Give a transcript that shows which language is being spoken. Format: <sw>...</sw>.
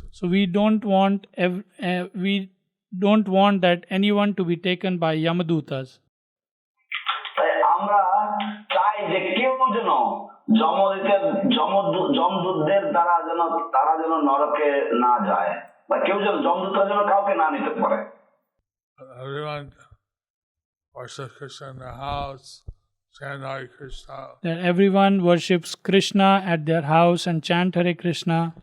<en>So we don't want that anyone to be taken by Yamadutas.</en> <bn>তাই আমরা চাই যে কেউ যেন যমদূতদের দ্বারা যেন তারা যেন নরকে না যায়, বা কেউ যেন যমদূতরা যেন কাউকে না নিতে পারে।</bn> <en>Everyone worships Krishna in their house, chant Hare Krishna. That everyone worships Krishna at their house and chant Hare Krishna.</en>